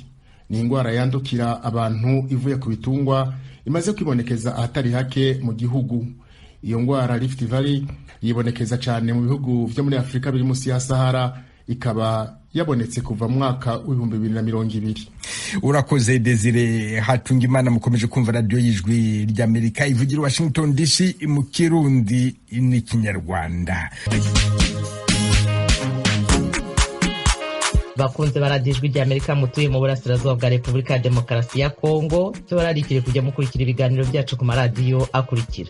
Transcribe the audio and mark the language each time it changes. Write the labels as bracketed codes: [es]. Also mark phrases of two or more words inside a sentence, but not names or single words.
[rn] Ni ingwara yandukira abantu ivuye ku bitungwa imaze kwibonekeza ahatari hake mu gihugu. Iyo ngwara Rift Valley yibonekeza cyane mu bihugu vyo muri Afrika biri munsi ya Sahara ikaba yabonetse kuva mwaka w'2020. Urakoze Desire Hatungimana. Mukomeje kumva radio y'ijwi ry'Amerika ivugira Washington DC mu Kirundi n'ikinyarwanda. Bakunze baradijwi ry'Amerika mutuye mu burasirazuba bwa Repubulika ya Demokarasi ya Kongo tubararikire kujya mukurikira ibiganiro byacu ku maradiyo akurikira: